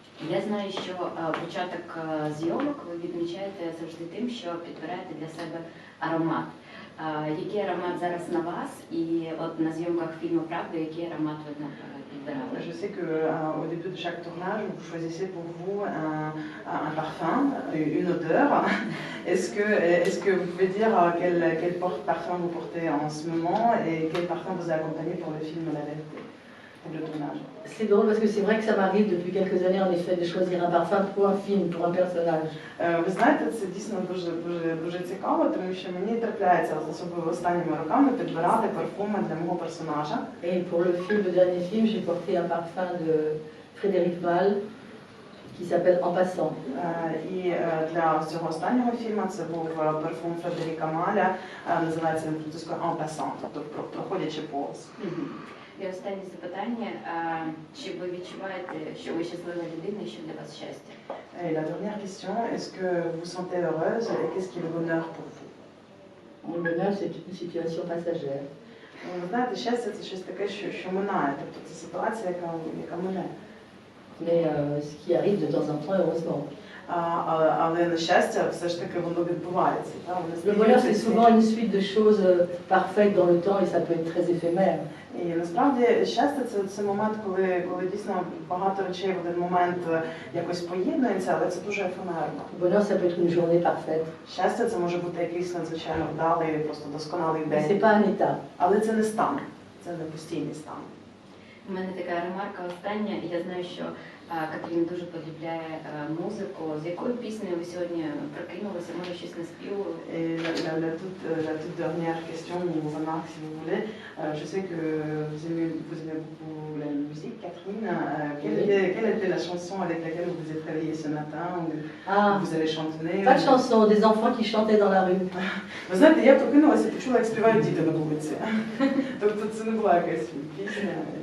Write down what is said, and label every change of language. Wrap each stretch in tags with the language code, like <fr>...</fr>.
<uk>Я знаю, що початок зйомок ви відмічаєте завжди тим, що підбираєте для себе аромат. Який аромат зараз на вас? І от на зйомках фільму «Правда», який аромат ви підбирали?</uk> <fr>Je sais qu'au début de chaque tournage, vous choisissez pour vous un parfum, une odeur. Est-ce que vous pouvez dire quel parfum vous portez en ce moment et quel parfum vous a accompagné pour le film La Vérité, pour le tournage? C'est drôle parce que c'est vrai que ça m'arrive depuis quelques années, en effet, de choisir un parfum pour un film, pour un personnage.</fr> <uk>Ви знаєте, це дійсно дуже цікаво, тому що мені трапляється, особливо останніми роками, підбирати парфуми для мого персонажа.</uk> <fr>Et pour le film, le dernier film, j'ai porté un parfum de Frédéric Malle qui s'appelle En passant.</fr> <uk>І для цього останнього фільму це був парфум Фредеріка Маля, називається він французькою En passant, тобто проходячи повз. І останнє запитання. Чи ви відчуваєте, що ви щаслива людина і що для вас щастя?</uk> <fr>Et la dernière question, est-ce que vous vous sentez heureuse et qu'est-ce qui est le bonheur pour vous? Le bonheur, c'est une situation passagère.</fr> <uk>Ви знаєте, щастя це щось таке, що минає, тобто це ситуація, яка мине.</uk> <fr>Mais ce qui arrive de temps en temps, heureusement.</fr> <uk>Але на щастя, все ж таки воно відбувається.</uk> <fr>Le bonheur, c'est souvent une suite de choses parfaites dans le temps et ça peut être très éphémère.</fr> <uk>І насправді щастя це момент, коли дійсно багато речей в один момент якось поєднуються, але це дуже ефемерно.</uk> <fr>Le bonheur, ça peut être une journée parfaite.</fr> <uk>Щастя це може бути якийсь надзвичайно вдалий, просто досконалий</uk> <fr>Mais c'est</fr> <uk>день.</uk> <fr>pas un état.</fr> <uk>Але це не стан, це не постійний стан. У мене така ремарка остання. Я знаю, що Катерина дуже полюбляє музику. З якою піснею ви сьогодні прокинулися? Може, щось не співали?</uk> <fr>Et la toute dernière question ou remarque, si vous voulez, je sais que vous aimez beaucoup la musique, Catherine. Quelle était la chanson avec laquelle vous vous êtes réveillée ce matin ou vous avez chantonné? Pas de chanson, des enfants qui chantaient dans la rue.</fr> <uk>Ви знаєте, я прокинулася і почула, як співають діти на вулиці. Тобто це не була якась пісня.</uk>